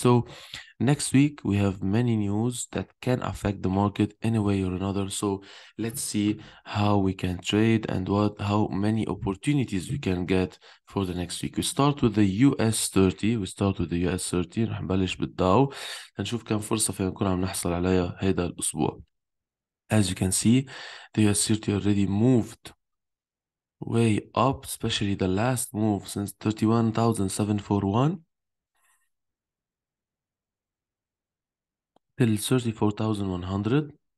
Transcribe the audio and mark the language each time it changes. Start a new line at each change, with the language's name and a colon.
English: So next week we have many news that can affect the market in a way or another. So let's see how we can trade and how many opportunities we can get for the next week. We start with the US 30. We start with the US 30.
Arabic: رح نبلش بالداو نشوف كم فرصة فينا نكون عم نحصل عليها هيدا الأسبوع.
English: As you can see, the US 30 already moved way up, especially the last move since 31,741 till 34,100.